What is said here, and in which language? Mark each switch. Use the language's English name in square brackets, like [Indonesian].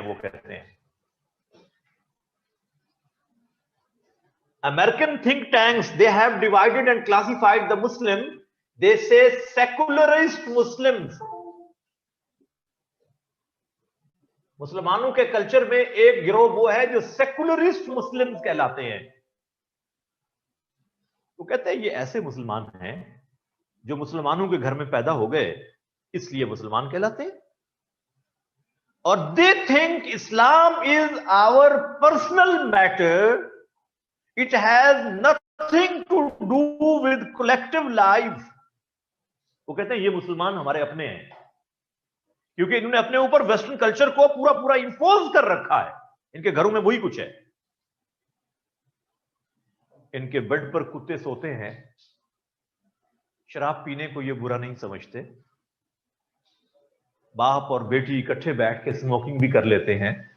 [Urdu] وہ کہتے ہیں [English] American think tanks, they have divided and classified the Muslim. They say secularist Muslims. [Urdu] مسلمانوں کے کلچر میں ایک گروہ وہ ہے جو سیکولرسٹ مسلمز کہلاتے ہیں. وہ کہتے ہیں یہ ایسے مسلمان ہیں جو مسلمانوں کے گھر میں پیدا ہو گئے, اس لیے مسلمان کہلاتے ہیں. اور [English] they think Islam is our personal matter. It has nothing to do with collective life. [Urdu] وہ کہتے ہیں یہ مسلمان ہمارے اپنے ہیں, کیونکہ انہوں نے اپنے اوپر ویسٹرن کلچر کو پورا انفوز کر رکھا ہے. ان کے گھروں میں وہی کچھ ہے. ان کے بیڈ پر کتے سوتے ہیں, شراب پینے کو یہ برا نہیں سمجھتے, باپ اور بیٹی اکٹھے بیٹھ کے اسموکنگ بھی کر لیتے ہیں.